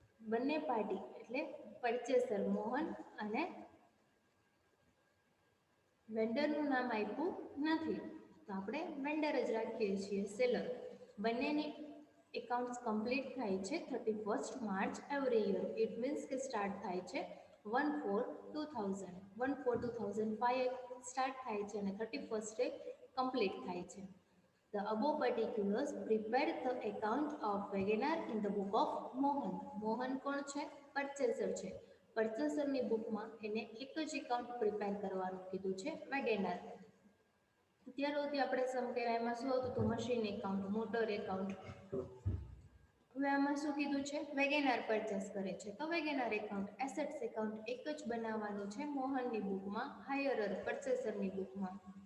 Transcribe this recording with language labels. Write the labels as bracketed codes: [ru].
[gu] બંને પાર્ટી એટલે પરચેસર મોહન અને વેન્ડરનું નામ આપ્યું નથી, તો આપણે વેન્ડર જ રાખીએ છીએ સેલર. બંનેની એકાઉન્ટ્સ કમ્પ્લીટ થાય છે 31st March every year. It means કે સ્ટાર્ટ થાય છે 1/4/2000, 1/4/2005 સ્ટાર્ટ થાય છે અને 31st કમ્પ્લીટ થાય છે. [en] The above particulars prepared the account of Wagoner in the book of Mohan. [gu] Mohan કોણ છે? પરચેસર છે. પરચેસરની બુકમાં એને એક જ એકાઉન્ટ પ્રિપેર કરવાનું કીધું છે વેગેનર. અત્યાર સુધી આપણે સમ કહેવાય એમાં શું હતું? તો મશીન એકાઉન્ટ, મોટર એકાઉન્ટ. હવે આમાં શું કીધું છે? વેગેનાર પરચેસ કરે છે તો વેગેનાર એકાઉન્ટ, એસેટ્સ એકાઉન્ટ એક જ બનાવવાનું છે મોહનની બુકમાં, હાયરર પરચેસરની બુકમાં.